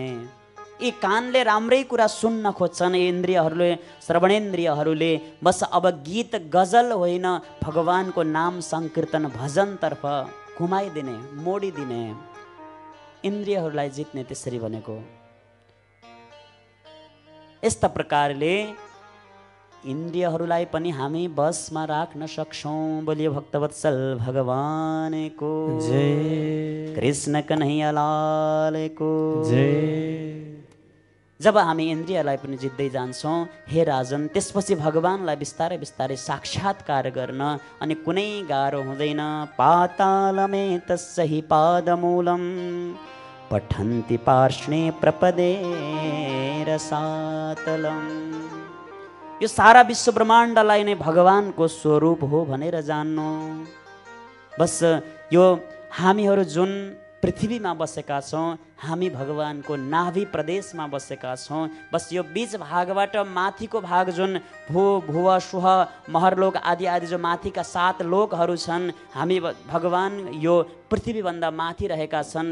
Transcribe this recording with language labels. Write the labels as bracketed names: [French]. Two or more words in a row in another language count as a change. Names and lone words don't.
[Nepali] यी कानले राम्रै कुरा सुन्न खोज्छन्, इन्द्रियहरूले, श्रवणेन्द्रियहरूले बस अब गीत गजल होइन, भगवानको नाम संकीर्तन भजनतर्फ घुमाइदिने, मोडिदिने। इन्द्रियहरूलाई जित्ने त्यसरी भनेको। यस्ता प्रकारले इन्द्रियहरूलाई पनि हामी बसमा राख्न सक्छौँ। बोलिए भक्तवत्सल भगवानको जय, कृष्ण कन्हैया लालको जय। जब हामी इन्द्रियलाई पनि जित्दै जान्छौँ हे राजन, त्यसपछि भगवानलाई बिस्तारै बिस्तारै साक्षात्कार गर्न अनि कुनै गाह्रो हुँदैन। [Sanskrit] पातालमे तस्सहि पादमूलं पठन्ति पार्ष्णे प्रपदे रसातलम। [Nepali] यो सारा विश्व ब्रह्माण्डलाई नै भगवानको स्वरूप हो भनेर जान्नु। बस यो हामीहरू जुन पृथ्वीमा बसेका छौँ, हामी भगवानको नाभि प्रदेशमा बसेका छौँ। बस यो बीच भागबाट माथिको भाग जुन भू भुव सुह महरलोक आदि आदि जो माथिका 7 लोकहरू छन्, हामी भगवान यो पृथ्वीभन्दा माथि रहेका छन्।